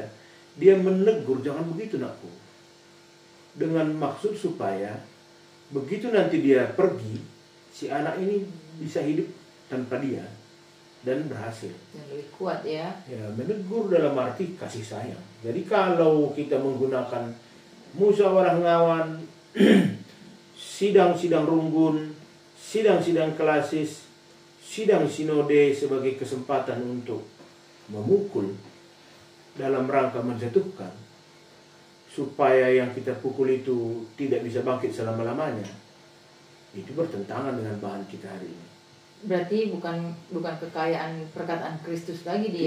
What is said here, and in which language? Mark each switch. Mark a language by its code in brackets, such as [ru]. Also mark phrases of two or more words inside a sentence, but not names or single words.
[id] Dia menegur, jangan begitu nakku. Dengan maksud supaya begitu nanti dia pergi, si anak ini bisa hidup tanpa dia dan berhasil. Yang lebih kuat ya. Ya, menegur dalam arti kasih sayang. Jadi kalau kita menggunakan musyawarah ngawan, sidang-sidang runggun, sidang-sidang klasis, sidang sinode sebagai kesempatan untuk memukul dalam rangka menjatuhkan, supaya yang kita pukul itu tidak bisa bangkit selama-lamanya, itu bertentangan dengan bahan kita hari ini. Berarti bukan kekayaan perkataan Kristus lagi dia